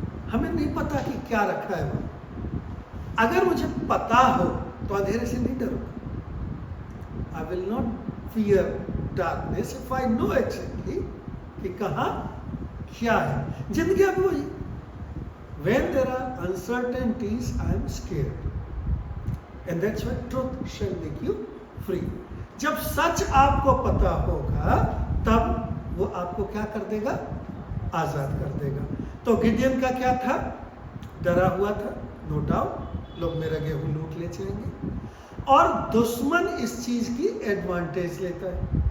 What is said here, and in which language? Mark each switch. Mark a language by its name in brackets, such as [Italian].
[Hindi] हमें नहीं पता कि क्या रखा है वहाँ. अगर मुझे पता हो तो अंधेरे से नहीं डरूंगा. [English] I will not fear darkness if I know exactly [Hindi] कि कहाँ क्या है. जिंदगी अब वही. [English] When there are uncertainties, I am scared. And that's why truth shall make you free. [Hindi] जब सच आपको पता होगा तब वो आपको क्या कर देगा? आजाद कर देगा. तो गिडियन का क्या था? डरा हुआ था, नो डाउट, लोग मेरा गेहूं लूट ले जाएंगे. और दुश्मन इस चीज की एडवांटेज लेता है.